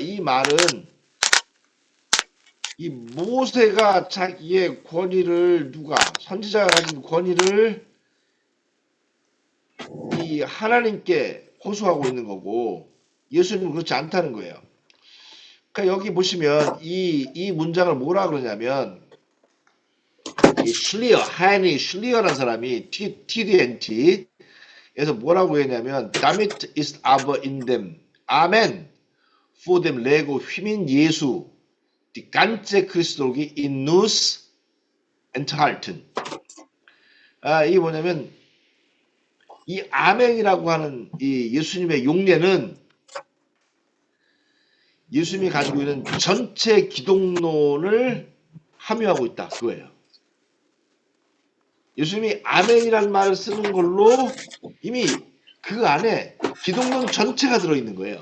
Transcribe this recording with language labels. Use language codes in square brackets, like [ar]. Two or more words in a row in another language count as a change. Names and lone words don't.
[ko] 이 말은 이 모세가 자기의 권위를 선지자가 가진 권위를 이 하나님께 호소하고 있는 거고 예수님은 그렇지 않다는 거예요. 그러니까 여기 보시면 이 문장을 뭐라 그러냐면 이 슐리어, 하인리 슐리어라는 사람이 TDNT에서 뭐라고 했냐면 [de] Damit ist aber in dem Amen vor dem Lego 휘민 예수 die ganze Christologie in uns enthalten. [ko] 이게 뭐냐면 이 아멘이라고 하는 이 예수님의 용례는 예수님이 가지고 있는 전체 기독론을 함유하고 있다. 그거예요. 예수님이 아멘이라는 말을 쓰는 걸로 이미 그 안에 기독론 전체가 들어있는 거예요.